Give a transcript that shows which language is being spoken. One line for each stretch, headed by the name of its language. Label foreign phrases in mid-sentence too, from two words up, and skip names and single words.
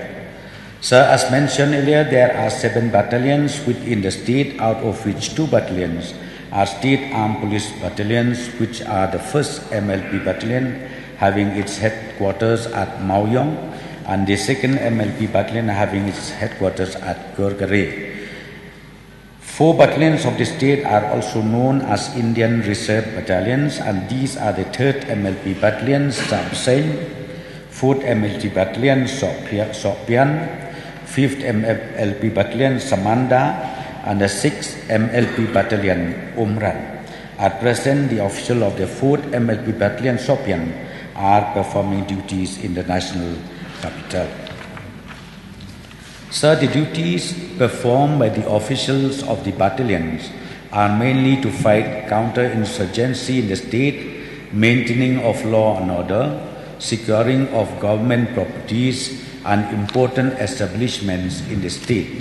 English: Sir, as mentioned earlier, there are 7 battalions within the state, out of which 2 battalions are state armed police battalions, which are the 1st MLP battalion, having its headquarters at Maoyong, and the 2nd MLP battalion having its headquarters at Gorgare. 4 battalions of the state are also known as Indian Reserve Battalions, and these are the 3rd MLP Battalion, Sabseng, 4th MLP Battalion, Sopian, 5th MLP Battalion, Samanda, and the 6th MLP Battalion, Umran. At present, the officials of the 4th MLP Battalion, Sopian, are performing duties in the national capital. Sir, the duties performed by the officials of the battalions are mainly to fight counter-insurgency in the state, maintaining of law and order, securing of government properties, and important establishments in the state.